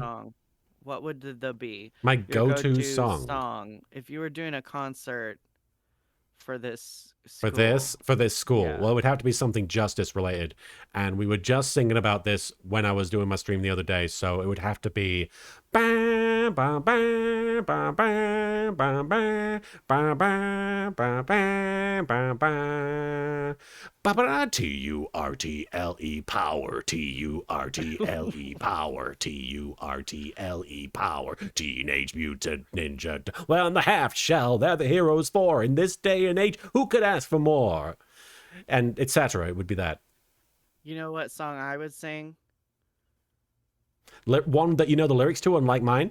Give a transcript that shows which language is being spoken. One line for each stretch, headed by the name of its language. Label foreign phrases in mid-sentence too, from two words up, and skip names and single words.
English: song? What would the be? My Your go-to song if you were doing a concert for this for school. this school. Yeah. Well, it would have to be something justice related, and we were just singing about this when I was doing my stream the other day. So it would have to be. Ba, ba, ba, ba, ba, ba, ba, ba, ba, ba, ba, ba, ba. Ba-ba-da, T-U-R-T-L-E power, T-U-R-T-L-E power, T-U-R-T-L-E power, Teenage Mutant Ninja. Well, in the half shell, they're the heroes for. In this day and age, who could ask for more? And etc. It would be that. You know what song I would sing? One that you know the lyrics to, unlike mine.